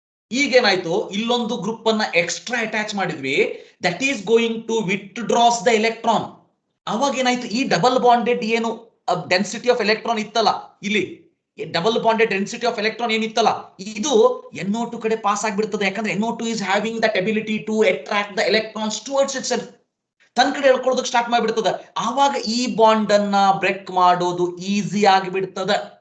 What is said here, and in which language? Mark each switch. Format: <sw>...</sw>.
<kn>ಈಗೇನಾಯ್ತು, ಇಲ್ಲೊಂದು ಗ್ರೂಪ್ ಅನ್ನ extra attach ಮಾಡಿದ್ವಿ,</kn> <en>That is going to withdraws the electron.</en> <kn>ಅವಾಗ ಏನಾಯ್ತು, ಈ ಡಬಲ್ ಬಾಂಡೆಡ್ ಏನು ಡೆನ್ಸಿಟಿ ಆಫ್ ಎಲೆಕ್ಟ್ರಾನ್ ಇತ್ತಲ್ಲ, ಇಲ್ಲಿ double bonded density of electron ಏನಿತ್ತಲ್ಲ, ಇದು NO2 ಕಡೆ ಪಾಸ್ ಆಗ್ಬಿಡ್ತದೆ.</kn> <en>ಯಾಕಂದ್ರೆ NO2 is having that ability to attract the electrons towards itself.</en> <kn>ತನ್ನ ಕಡೆ ಎಳ್ಕೊಳ್ಳೋದಕ್ಕೆ ಸ್ಟಾರ್ಟ್ ಮಾಡಿಬಿಡ್ತದೆ. ಆವಾಗ ಈ ಬಾಂಡ್ ಅನ್ನ ಬ್ರೇಕ್ ಮಾಡೋದು ಈಸಿ ಆಗಿಬಿಡ್ತದೆ.</kn>